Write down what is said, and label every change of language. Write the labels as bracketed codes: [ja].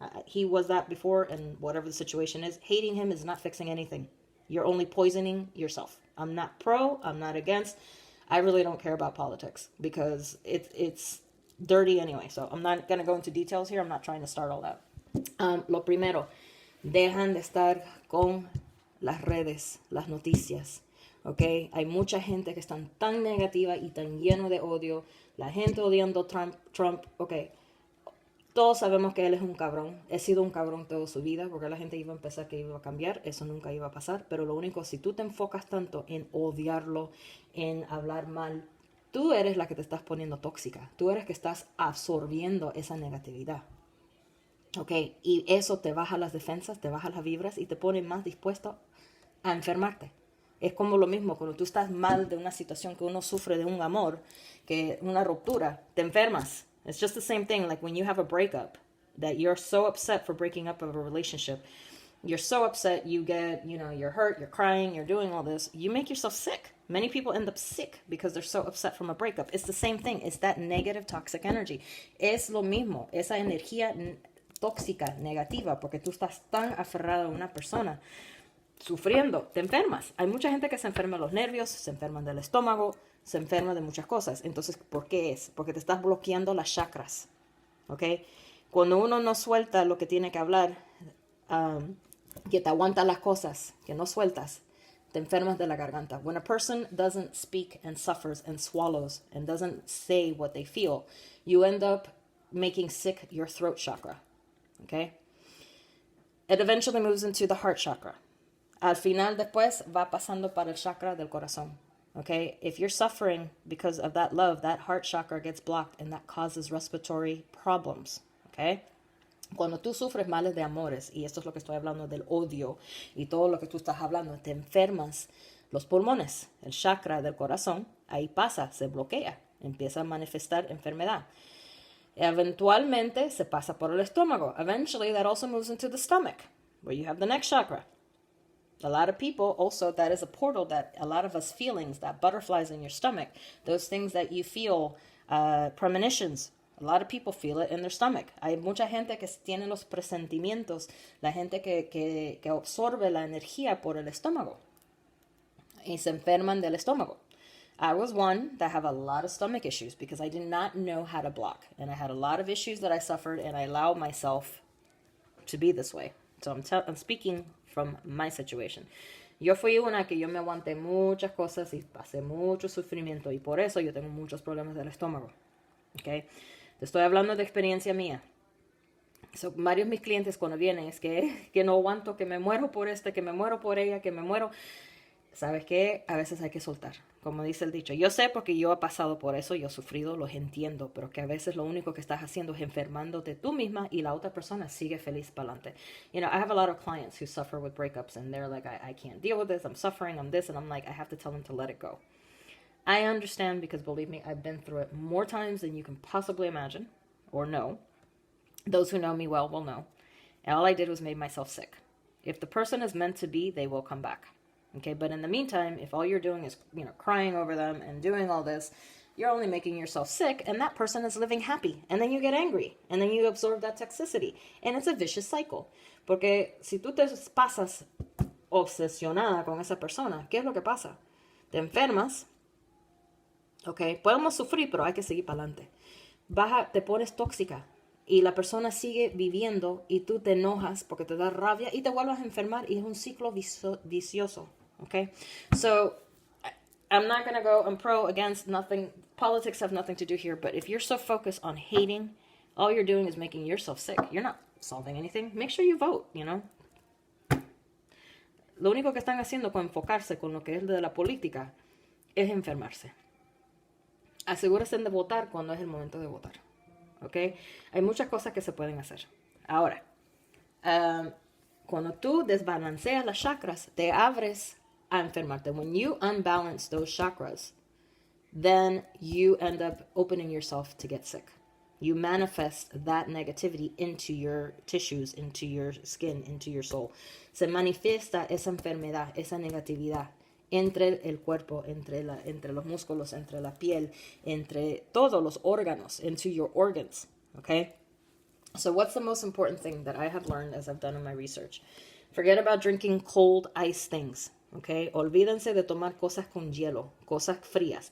[en] He was that before, and whatever the situation is, hating him is not fixing anything. You're only poisoning yourself. I'm not pro, I'm not against. I really don't care about politics because it's dirty anyway. So I'm not going to go into details here. I'm not trying to start all that. [es] Lo primero, dejan de estar con las redes, las noticias. ¿Ok? Hay mucha gente que están tan negativa y tan lleno de odio. La gente odiando Trump. Ok, todos sabemos que él es un cabrón. He sido un cabrón toda su vida porque la gente iba a pensar que iba a cambiar. Eso nunca iba a pasar. Pero lo único, si tú te enfocas tanto en odiarlo, en hablar mal, tú eres la que te estás poniendo tóxica. Tú eres que estás absorbiendo esa negatividad. Ok, y eso te baja las defensas, te baja las vibras y te pone más dispuesto a enfermarte. Es como lo mismo cuando tú estás mal de una situación que uno sufre de un amor, que una ruptura, te enfermas. [en] It's just the same thing like when you have a breakup, that you're so upset for breaking up of a relationship. You're so upset, you get, you're hurt, you're crying, you're doing all this. You make yourself sick. Many people end up sick because they're so upset from a breakup. It's the same thing. It's that negative toxic energy. [es] Es lo mismo, esa energía tóxica, negativa, porque tú estás tan aferrado a una persona. Sufriendo, te enfermas. Hay mucha gente que se enferma de los nervios, se enferman del estómago, se enferma de muchas cosas. Entonces, ¿por qué es? Porque te estás bloqueando las chakras. ¿Ok? Cuando uno no suelta lo que tiene que hablar, que te aguanta las cosas, que no sueltas, te enfermas de la garganta. [en] When a person doesn't speak and suffers and swallows and doesn't say what they feel, you end up making sick your throat chakra. Okay? It eventually moves into the heart chakra. [es] Al final después va pasando para el chakra del corazón. [en] Okay? If you're suffering because of that love, that heart chakra gets blocked and that causes respiratory problems. Okay? [es] Cuando tú sufres males de amores, y esto es lo que estoy hablando del odio y todo lo que tú estás hablando, te enfermas los pulmones, el chakra del corazón, ahí pasa, se bloquea, empieza a manifestar enfermedad. Eventualmente se pasa por el estómago. [en] Eventually that also moves into the stomach, where you have the next chakra. A lot of people also, that is a portal that a lot of us feelings, that butterflies in your stomach, those things that you feel, premonitions, a lot of people feel it in their stomach. [es] Hay mucha gente que tiene los presentimientos, la gente que absorbe la energía por el estómago y se enferman del estómago. [en] I was one that have a lot of stomach issues because I did not know how to block. And I had a lot of issues that I suffered and I allowed myself to be this way. So I'm speaking from my situation. [es] Yo fui una que yo me aguanté muchas cosas y pasé mucho sufrimiento y por eso yo tengo muchos problemas del estómago. Okay? Te estoy hablando de experiencia mía. So, varios de mis clientes cuando vienen es que no aguanto, que me muero por que me muero por ella, que me muero. ¿Sabes qué? A veces hay que soltar. Como dice el dicho, yo sé porque yo he pasado por eso, yo he sufrido, los entiendo, pero que a veces lo único que estás haciendo es enfermándote tú misma y la otra persona sigue feliz para adelante. [en] I have a lot of clients who suffer with breakups and they're like, I can't deal with this, I'm suffering, I'm this, and I'm like, I have to tell them to let it go. I understand because believe me, I've been through it more times than you can possibly imagine or know. Those who know me well will know. And all I did was made myself sick. If the person is meant to be, they will come back. Okay, but in the meantime, if all you're doing is, crying over them and doing all this, you're only making yourself sick and that person is living happy. And then you get angry and then you absorb that toxicity. And it's a vicious cycle. [es] Porque si tú te pasas obsesionada con esa persona, ¿qué es lo que pasa? Te enfermas. Okay, podemos sufrir, pero hay que seguir para adelante. Te pones tóxica y la persona sigue viviendo y tú te enojas porque te da rabia y te vuelves a enfermar y es un ciclo vicioso. [en] Okay, so I'm not going to go, I'm pro, against, nothing. Politics have nothing to do here, but if you're so focused on hating, all you're doing is making yourself sick. You're not solving anything. Make sure you vote, [es] Lo único que están haciendo con enfocarse con lo que es de la política es enfermarse. Asegúrense de votar cuando es el momento de votar. ¿Ok? Hay muchas cosas que se pueden hacer. Ahora, cuando tú desbalanceas las chakras, te abres a enfermarte. [en] When you unbalance those chakras, then you end up opening yourself to get sick. You manifest that negativity into your tissues, into your skin, into your soul. [es] Se manifiesta esa enfermedad, esa negatividad entre el cuerpo, entre los músculos, entre la piel, entre todos los órganos, [en] into your organs, okay? So what's the most important thing that I have learned as I've done in my research? Forget about drinking cold ice things, okay? [es] Olvídense de tomar cosas con hielo, cosas frías.